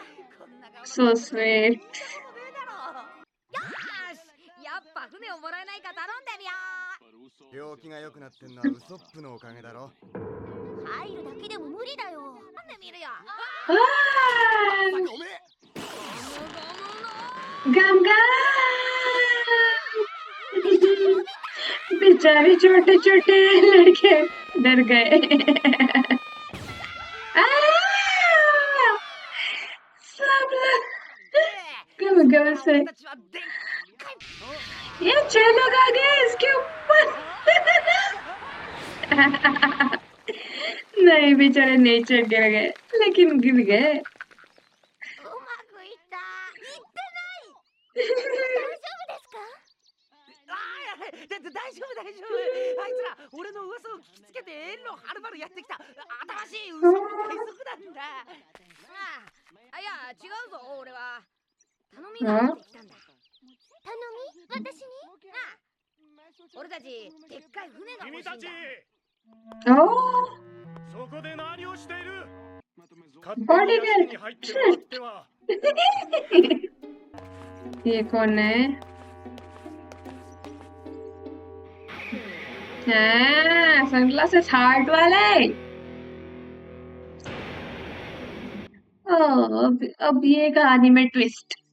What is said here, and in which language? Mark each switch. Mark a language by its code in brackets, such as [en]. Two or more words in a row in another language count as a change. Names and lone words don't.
[en] So sweet. [ja] よし、やっぱ船をもらえないか頼んでみよう。病気が良くなってんのはウソップのおかげだろ。入るだけでも無理だよ。飲んでみるよ。 [hi] हाँ, [ja] おめえ [hi] गम बेचारे छोटे छोटे लड़के डर गए। सब लोग गम गम से। ये 6 लोग आ गए इसके ऊपर। नहीं बेचारे नीचे गिर गए लेकिन गिर गए। [ja] うまくいった。言ってない。大丈夫ですか？大丈夫大丈夫。あいつら俺の噂を聞きつけて遠路はるばるやってきた新しいウソップ海賊団だ。いや違うぞ。俺は頼みがあってきたんだ。頼み？私に？俺たちでっかい船が欲しいんだ。君たち [hi] ओ [ja] そこで何をしている？ [hi] बॉडीगार्ड [ja] に入ってもらっては。 [hi] ये कौन है? हाँ, [en] sunglasses heart [hi] वाले। ओह, अब ये कहानी में ट्विस्ट।